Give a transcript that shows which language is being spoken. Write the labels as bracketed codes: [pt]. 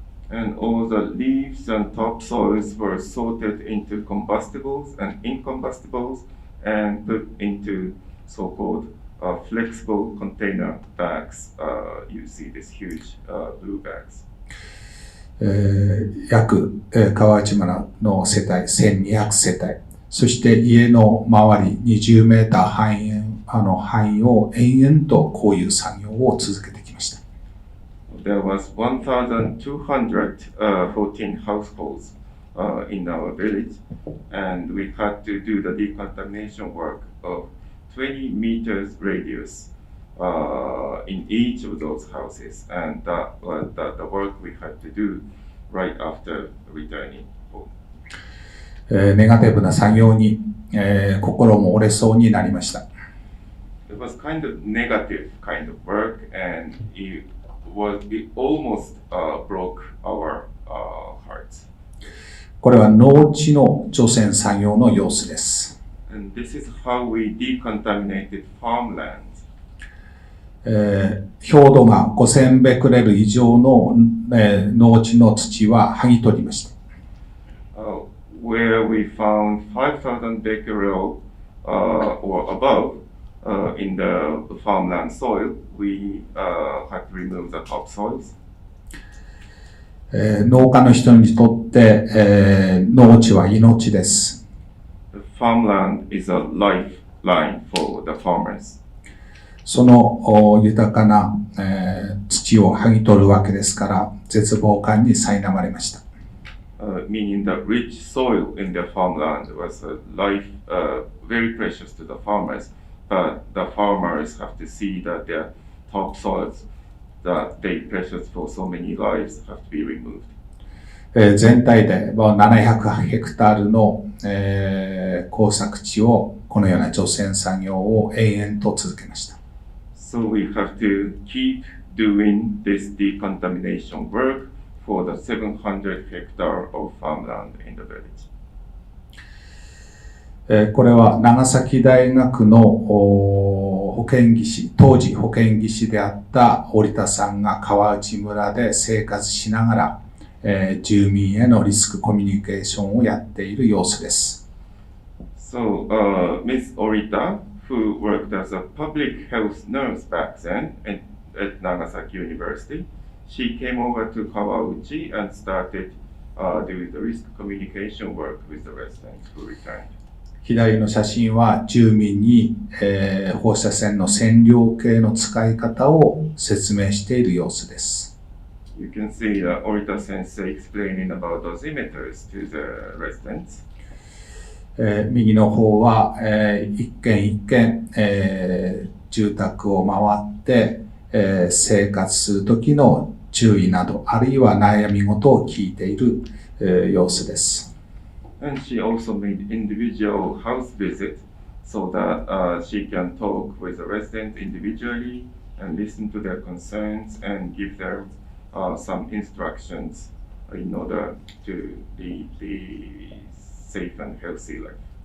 [en] And all the leaves and topsoils were sorted into combustibles and incombustibles and put into so-called flexible container bags. You see these huge blue bags. [ja] 約、川内村の世帯1200世帯、そして家の周り20メーター範囲を延々とこういう作業を続けてきました。 [en] There was 1,214 households in our village, and we had to do the decontamination work of 20 meters radius in each of those houses, and that was the work we had to do right after returning home. [ja] ネガティブな作業に、心も折れそうになりました。 [en] It was kind of negative kind of work, and it almost broke our hearts. [ja] これは農地の除染作業の様子です。 [en] And this is how we decontaminated farmlands. [ja] 表土が5000ベクレル以上の、農地の土は剥ぎ取りました。 [en] Where we found 5,000 becquerel or above in the farmland soil, we had to remove the topsoils. [ja] 農家の人にとって、農地は命です。 [en] The farmland is a lifeline for the farmers. [ja] その豊かな、土を剥ぎ取るわけですから、絶望感に苛まれました。 [en] Meaning the rich soil in their farmland was a life very precious to the farmers, but the farmers have to see that their topsoils that they precious for so many lives have to be removed. [ja] 全体で700ヘクタールの、耕作地をこのような除染作業を延々と続けました。 [en] So we have to keep doing this decontamination work for the 700 hectare of farmland in the village. [ja] これは長崎大学の保健技師、当時保健技師であった織田さんが川内村で生活しながら、住民へのリスクコミュニケーションをやっている様子です。 [en] So, Ms. Orita, who worked as a public health nurse back then, and at Nagasaki University. She came over to Kawauchi and started doing the risk communication work with the residents who returned. [ja] 左の写真は住民に、放射線の線量計の使い方を説明している様子です。 [en] You can see Orita sensei explaining about dosimeters to the residents. [ja] 右の方は、一軒一軒、住宅を回って、生活する時の注意など、あるいは悩み事を聞いている、様子です。 [en] And she also made individual house visit so that she can talk with the residents individually and listen to their concerns and give them some instructions in order to lead the safe and healthy life.